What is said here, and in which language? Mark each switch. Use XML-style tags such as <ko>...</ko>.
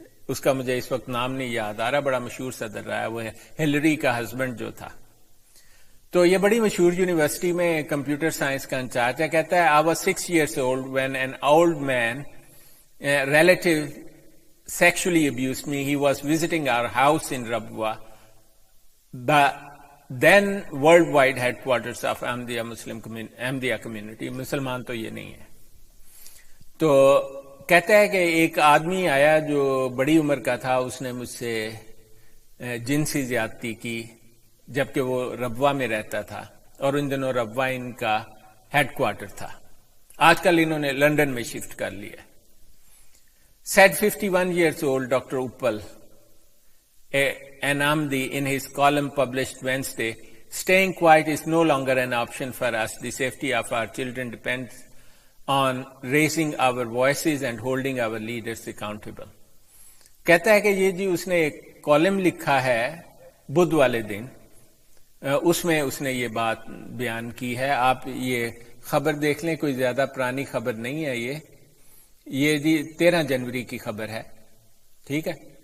<ur>اس کا مجھے اس وقت نام نہیں یاد آ رہا، بڑا مشہور صدر رہا ہے، وہ ہلری کا ہسبینڈ جو تھا. تو یہ بڑی مشہور یونیورسٹی میں کمپیوٹر سائنس کا انچارج ہے. کہتا ہے</ur> <en>I was 6 years old when an old man, a relative, sexually abused me. He was visiting our house in Rabwa, the then worldwide headquarters of Ahmadiyya community.</en> <ur>مسلمان تو یہ نہیں ہے. تو کہتا ہے کہ ایک آدمی آیا جو بڑی عمر کا تھا، اس نے مجھ سے جنسی زیادتی کی جبکہ وہ ربوہ میں رہتا تھا، اور ان دنوں ربوہ ان کا ہیڈ کوارٹر تھا. آج کل انہوں نے لنڈن میں شفٹ کر لیا.</ur> <en>Said 51 years old Dr. Uppal, an Ahmadi, in his column published Wednesday, staying quiet is no longer an option for us. The safety of our children depends on raising our voices and holding our leaders accountable.</en> <ur>کہتا ہے کہ یہ جی اس نے ایک column لکھا ہے بدھ والے دن، اس میں اس نے یہ بات بیان کی ہے. آپ یہ خبر دیکھ لیں، کوئی زیادہ پرانی خبر نہیں ہے یہ جی 13 جنوری کی خبر ہے، ٹھیک ہے.</ur>